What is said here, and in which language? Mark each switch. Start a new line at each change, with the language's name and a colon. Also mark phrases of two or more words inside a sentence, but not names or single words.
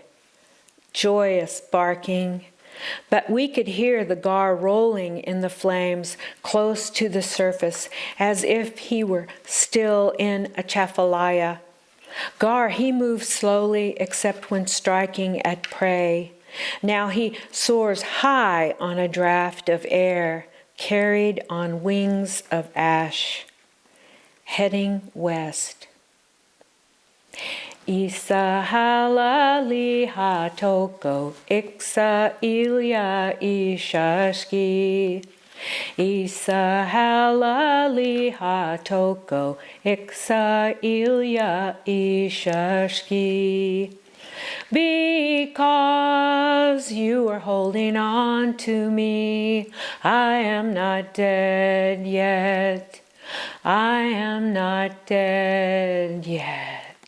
English: Joyous barking, but we could hear the gar rolling in the flames close to the surface, as if he were still in a chafalaya. Gar, he moves slowly except when striking at prey. Now he soars high on a draft of air, carried on wings of ash, heading west.
Choctaw: Isa halali hatoko, iksa ilya ishashki. Isa halali hatoko, iksa ilya ishashki.
English: Because you are holding on to me, I am not dead yet. I am not dead yet.